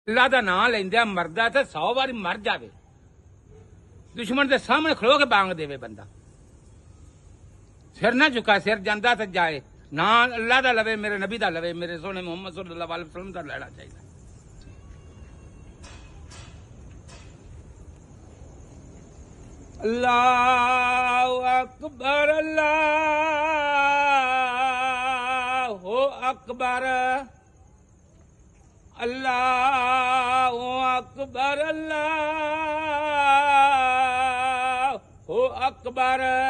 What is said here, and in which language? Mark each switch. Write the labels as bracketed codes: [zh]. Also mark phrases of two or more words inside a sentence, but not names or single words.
[pa] اللہ کا ناں لیندے مردا تو 100 باری مر جاوے، دشمن کے سامنے کھلو کے بانگ دیوے بندہ، سر نہ جھکا، سر جاتا تو جائے نہ اللہ کا لوے، میرے نبی کا لوے، میرے سوہنے محمد [ar] صلى الله عليه وسلم [pa] کا لینا چاہیے. [ar] الله أكبر، الله أكبر، الله أكبر، الله أكبر,